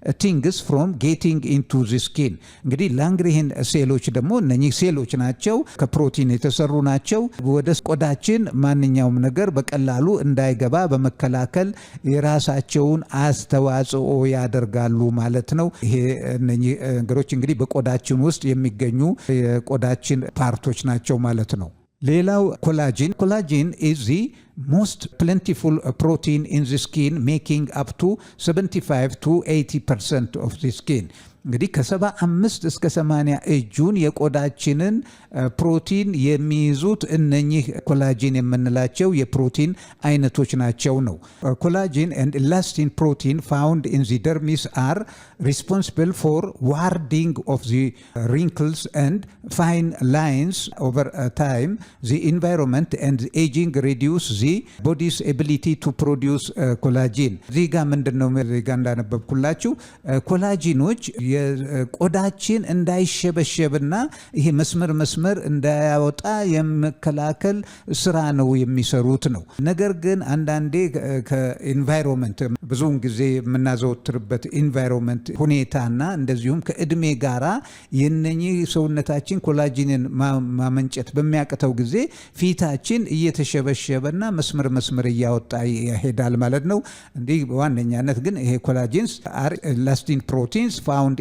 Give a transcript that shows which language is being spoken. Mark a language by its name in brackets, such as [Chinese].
[Amharic] ቲንግስ ፍሮም ጌቲንግ ኢንቱ ዘ ስኪን። እንግዲህ ላንግርሄን ሴሎች ደግሞ እነኚህ ሴሎች ናቸው፣ ከፕሮቲን የተሰሩ ናቸው። ወደ ቆዳችን ማንኛውም ነገር በቀላሉ እንዳይገባ በመከላከል የራሳቸውን አስተዋጽኦ ያደርጋሉ ማለት ነው። ይሄ እነኚህ ነገሮች እንግዲህ በቆዳችን ውስጥ የሚገኙ የቆዳችን ፓርቶች ናቸው ማለት ነው። ሌላው ኮላጂን [English] is the most plentiful protein in the skin, making up to 75 to 80% of the skin. [Amharic] እንግዲህ ከ75 እስከ 80 እጁን የቆዳችንን ፕሮቲን የሚይዙት እነኚህ ኮላጂን የምንላቸው የፕሮቲን አይነቶች ናቸው ነው። ኮላጂን [English] and elastin protein found in the dermis are responsible for warding of the wrinkles and fine lines over time. The environment and aging reduce the body's ability to produce collagen. [Amharic] እዚህ ጋር ምንድነው እንዳነበብኩላችሁ ኮላጂኖች የቆዳችን እንዳይሸበሸብና ይሄ መስመር እንዳያወጣ የመከላከል ስራ ነው የሚሰሩት ነው። ነገር ግን አንዳንዴ ከኢንቫይሮንመንት ብዙውን ጊዜ የምናዘወትርበት ኢንቫይሮንመንት ሁኔታና እንደዚሁም ከእድሜ ጋራ የነኚህ ሰውነታችን ኮላጂንን ማመንጨት በሚያቅተው ጊዜ ፊታችን እየተሸበሸበና መስመር እያወጣ ይሄዳል ማለት ነው። እንዲህ በዋነኛነት ግን ይሄ ኮላጂንስ [English] are elastin proteins found